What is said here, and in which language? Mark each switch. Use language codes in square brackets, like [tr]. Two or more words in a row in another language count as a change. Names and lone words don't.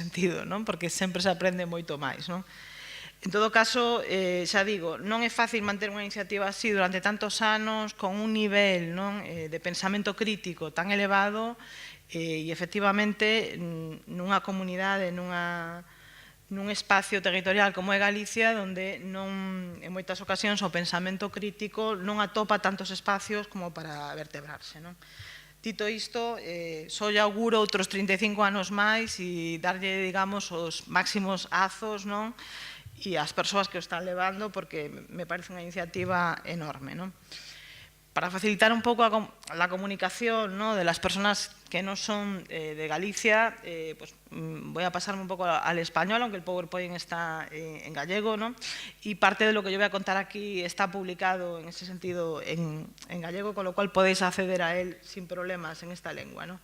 [gl] sentido, porque sempre se aprende moito máis, En todo caso, xa digo, non é fácil manter unha iniciativa así durante tantos anos, con un nivel de pensamento crítico tan elevado, e efectivamente nunha comunidade, nun espacio territorial como é Galicia, onde en moitas ocasións o pensamento crítico non atopa tantos espacios como para vertebrarse. Dito isto, só lle auguro outros 35 anos máis e darlle, digamos, os máximos azos e as persoas que o están levando, porque me parece unha iniciativa enorme. [es] para facilitar un poco la comunicación, ¿no?, de las personas que no son de Galicia, pues voy a pasarme un poco al español, aunque el PowerPoint está en gallego, ¿no? Y parte de lo que yo voy a contar aquí está publicado en ese sentido en gallego, con lo cual podéis acceder a él sin problemas en esta lengua, ¿no?